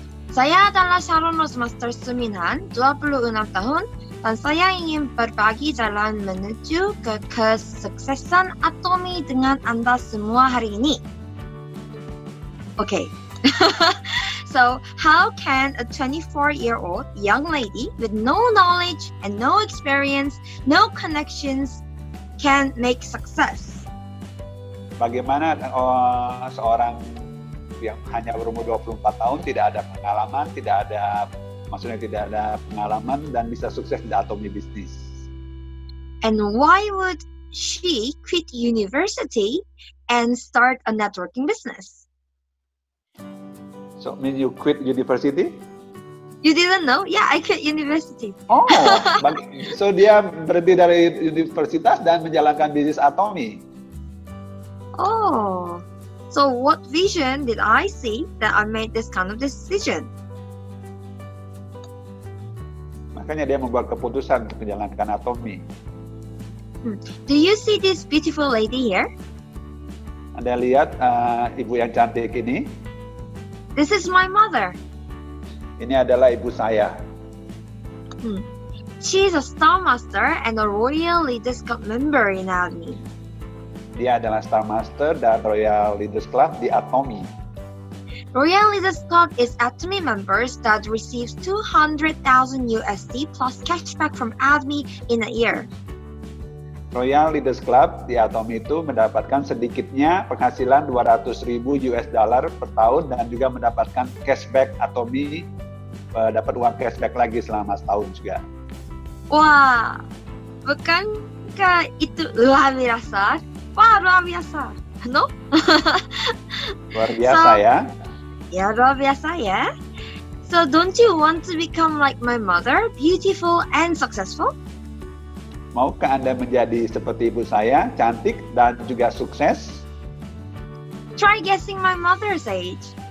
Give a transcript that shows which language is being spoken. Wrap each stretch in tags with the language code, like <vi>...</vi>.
<id>Saya adalah Sharon Rosemaster Suminhan, 26 tahun, dan saya ingin berbagi jalan menuju ke kesuksesan Atomi dengan Anda semua hari ini.</id> <en>Okay. So, how can a 24-year-old young lady with no knowledge and no experience, no connections, can make success?</en> <id>Bagaimana seorang yang hanya berumur 24 tahun, tidak ada pengalaman, tidak ada pengalaman dan bisa sukses di Atomi Business.</id> <en>And why would she quit university and start a networking business? So, mean you quit university? You didn't know? Yeah, I quit university. Oh, so</en> <id>dia berhenti dari universitas dan menjalankan bisnis Atomi.</id> <en>Oh, so what vision did I see that I made this kind of decision?</en> <id>Makanya dia membuat keputusan untuk menjalankan Atomy.</id> <en>Do you see this beautiful lady here?</en> <id>Anda lihat ibu yang cantik ini?</id> <en>This is my mother.</en> <id>Ini adalah ibu saya.</id> <en>She is a Star Master and a Royal Leaders Club member in Atomy.</en> <id>Dia adalah Star Master dan Royal Leaders Club di Atomy.</id> <en>Royal Leaders Club is Atomy members that receives 200,000 USD plus cashback from Atomy in a year.</en> <id>Royal Leaders Club di Atomy itu mendapatkan sedikitnya penghasilan 200.000 US dollar per tahun dan juga mendapatkan cashback Atomy, dapat uang cashback lagi selama setahun juga. Wah, bukankah itu luar biasa? Wah, luar biasa.</id> <en>No?</en> <id>Luar biasa ya. Ya, luar biasa ya.</id> <en>So, don't you want to become like my mother, beautiful and successful?</en> <id>Maukah Anda menjadi seperti ibu saya, cantik dan juga sukses?</id> <en>Try guessing my mother's age.</en>